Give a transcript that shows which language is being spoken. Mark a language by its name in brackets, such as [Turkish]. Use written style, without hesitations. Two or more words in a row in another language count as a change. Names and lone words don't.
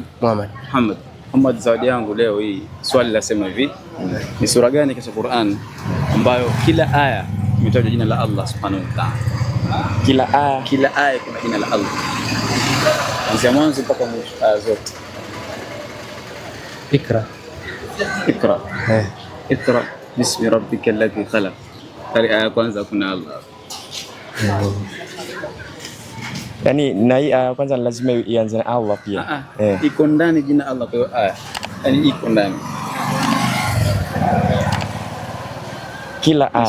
[Swahili] Muhammad. Muhammad, zawadi yangu leo hii swali lasema hivi. Ni sura gani katika Qur'an ambayo kila aya imetajwa jina la [Arabic] الله سبحانه وتعالى? [Swahili] Kila aya kuna jina la Allah. Kuanzia mwanzo mpaka mwisho aya zote. Ikra. [Arabic] اقرأ باسم ربك الذي خلق. [Swahili] Aya kwanza kuna Allah. Yaani na hii aya kwanza lazima ianze na Allah pia. Iko ndani jina Allah kwa aya. Yaani iko ndani. Kila aya.